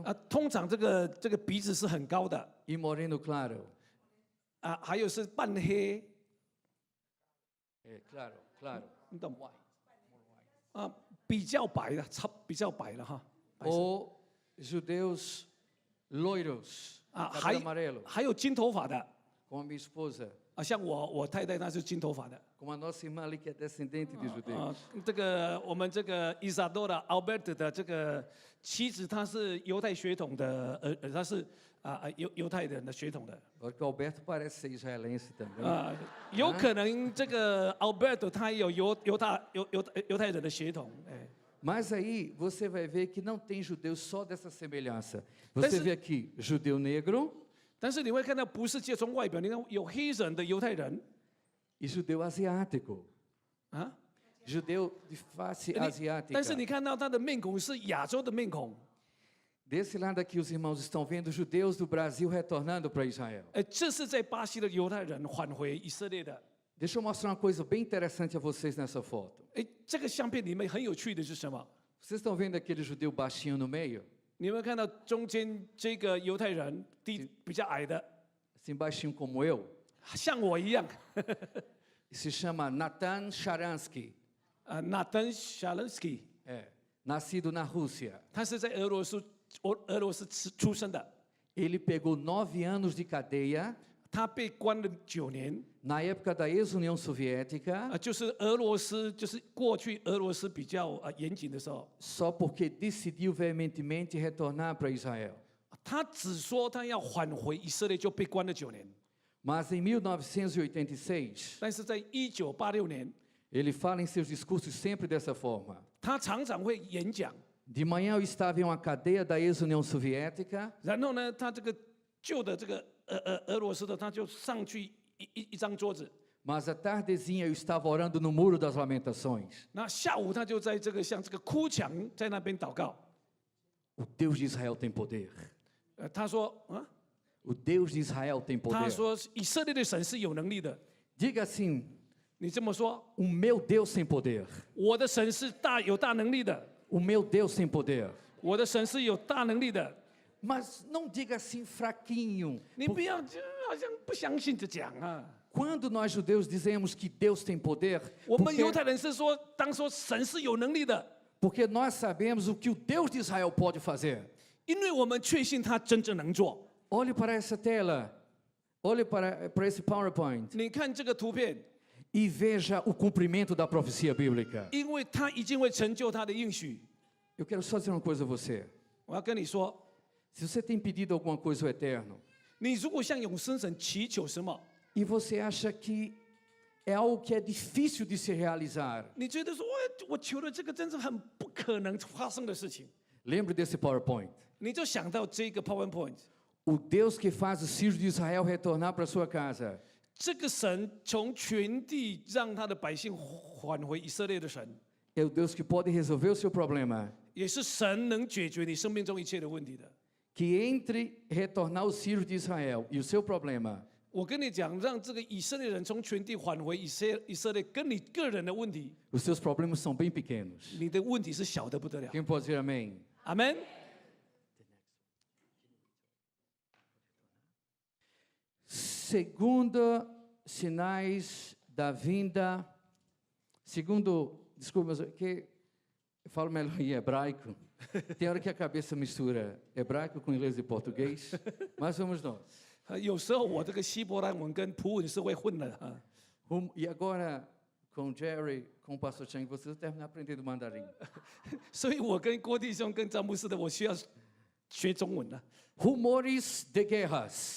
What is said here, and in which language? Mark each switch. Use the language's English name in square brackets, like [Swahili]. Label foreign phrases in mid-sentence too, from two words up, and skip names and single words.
[Chinese] 通常这个鼻子是很高的 [Portuguese] e moreno claro. [Chinese] 还有是半黑， [Portuguese] É, claro, claro. [Chinese] 你懂比较白的，比较白了哈。 [Portuguese] Ou judeus loiros, cabelo amarelo, [Chinese] 还有金头发的 [Portuguese] como a minha esposa, [Chinese] 像我太太她是金头发的 [Portuguese] como a nossa irmã ali que é descendente de judeus. [Chinese] 这个我们这个伊萨多的 Albert 的这个妻子，她是犹太血统的，她是犹太人的血统的。 [Portuguese] Agora que o Alberto parece ser israelense também. [Chinese] 有可能这个 Albert 他有犹太人的血统， [Portuguese] Mas aí você vai ver que não tem judeu só dessa semelhança. Você vê aqui judeu negro [Chinese] 但是你会看到不是就从外表，你看有黑人的犹太人 [Portuguese] e judeu asiático. judeu de face [Chinese] 但 [Portuguese] asiática. [Chinese] 是你看到他的面孔是亚洲的面孔， [Portuguese] Desse lado aqui, os irmãos estão vendo judeus do Brasil retornando para Israel. [Chinese] 这是在巴西的犹太人返回以色列的。 [Portuguese] Deixa eu mostrar uma coisa bem interessante a vocês nessa foto. [Chinese] 这个相片里面很有趣的是什么？ [Portuguese] Vocês estão vendo aquele judeu baixinho no meio? [Chinese] 你有没有看到中间这个犹太人比较矮的， [Portuguese] Assim baixinho como eu. [Chinese] 像我一样？ [Portuguese] Se chama Natan Sharansky. Natan Sharansky， Nascido na Rússia. [Chinese] 他是在俄罗斯出生的， [Portuguese] Ele pegou 9 anos de cadeia [Chinese] 他被关了9年。 [Portuguese] na época da ex-União Soviética [Chinese] 就是俄罗斯，就是过去俄罗斯比较严谨的时候， [Portuguese] só porque decidiu veementemente retornar para Israel. [Chinese] 他只说他要返回以色列，就被关了9年。 [Portuguese] Mas em 1986, [Chinese] 但是在1986年， [Portuguese] ele fala em seus discursos sempre dessa forma. [Chinese] 他常常会演讲， [Portuguese] De manhã eu estava em uma cadeia da ex-União Soviética [Chinese] 然后呢，他这个旧的这个俄罗斯的，他就上去一张桌子， [Portuguese] mas à tardezinha eu estava orando no Muro das Lamentações. [Chinese] 那下午他就在这个像这个哭墙在那边祷告。 [Portuguese] O Deus de Israel tem poder. [Chinese] 他说啊， [Portuguese] O Deus de Israel tem [Chinese] 他 [Portuguese] poder. [Chinese] 说以色列的神是有能力的。 [Portuguese] Diga assim: [Chinese] 你这么说， [Portuguese] o meu Deus tem poder. [Chinese] 我的神是有大能力的， [Portuguese] O meu Deus tem poder. [Chinese] 我的神是有大能力的。 [Portuguese] Mas não diga assim fraquinho. [Chinese] 你不要就好像不相信着讲啊。 [Portuguese] Quando nós judeus dizemos que Deus tem poder, [Chinese] 我们犹太人是说，当说神是有能力的， [Portuguese] porque nós sabemos o que o Deus de Israel pode fazer. [Chinese] 因为我们确信他真正能做。 [Portuguese] Olhe para essa tela. Olhe para esse PowerPoint [Chinese] 你看这个图片， [Portuguese] e veja o cumprimento da profecia bíblica. [Chinese] 因为他一定会成就他的应许。 [Portuguese] Eu quero só dizer uma coisa a você. [Chinese] 我要跟你说， [Portuguese] Se você tem pedido alguma coisa ao Eterno 你如果向永生神祈求什么， e você acha que é algo que é difícil de se realizar, [Chinese] 你觉得说，我求的这个真是很不可能发生的事情， [Portuguese] lembre desse PowerPoint. [Chinese] 你就想到这个 PowerPoint， [Portuguese] O Deus que faz os filhos de Israel retornar para sua casa [Chinese] 这个神从全地让他的百姓返回以色列的神， [Portuguese] é o Deus que pode resolver o seu problema. [Chinese] 也是神能解决你生命中一切的问题的。 [Portuguese] Que entre retornar os filhos de Israel e o seu problema [Chinese] 我跟你讲，让这个以色列人从全地返回以色列，跟你个人的问题， [Portuguese] os seus problemas são bem pequenos. [Chinese] 你的问题是小的不得了。 [Portuguese] Quem pode dizer amém? [Chinese] 阿门。 [Portuguese] Segundo sinais da vinda, desculpa, mas que eu falo melhor em hebraico. Tem hora que a cabeça mistura hebraico com inglês e português, mas vamos nós. [Chinese] 有时候我这个希伯来文跟普文是会混的啊。 [Portuguese] E agora, com o Jerry, com o pastor Chang, vocês terminam aprendendo mandarim. [Chinese] 所以我跟郭弟兄、跟詹姆斯的，我需要学中文了。 [Portuguese] Rumores de guerras.